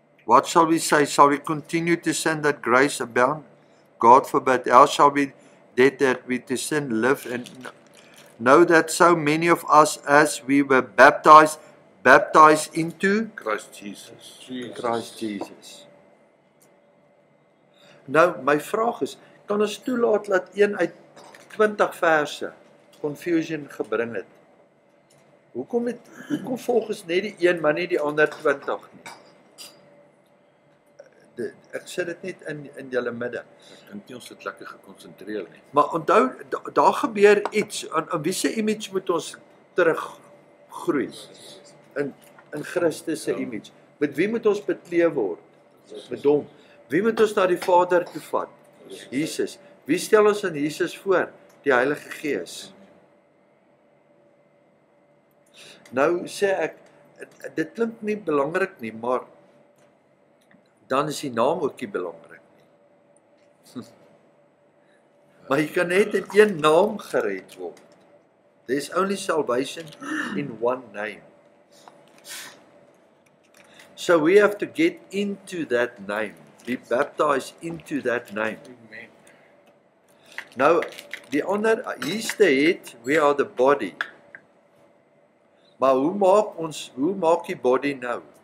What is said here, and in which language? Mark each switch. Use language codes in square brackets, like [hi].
[en] What shall we say? Shall we continue to sin that grace abound? God forbid. How shall we dead that we to sin live? And know that so many of us, as we were baptized into Christ Jesus. Christ Jesus. [af] Nou, my vraag is, kan ons toelaat dat een uit 20 verse confusion gebring het? Hoekom volg ons net die een, maar nie die ander 20 nie? Ek sit dit net in julle midde. Ek dink nie ons het lekker gekonsentreer nie. Maar onthou, daar gebeur iets. Aan wie se image moet ons teruggroei? In Christus se image. Met wie moet ons bekleed word? Met hom. Wie moet ons na die Vader toe vat? Jesus. Wie stel ons aan Jesus voor? Die Heilige Gees. Nou sê ek, dit klink nie belangrik nie, maar dan is die naam ook nie belangrik nie. Maar jy kan net in een naam gered word. [en] There's only salvation in one name. So we have to get into that name, be baptized into that name. Amen. [af] Nou, die ander, hier's [en] the head, we are the body. [af] Maar hoe maak die body nou?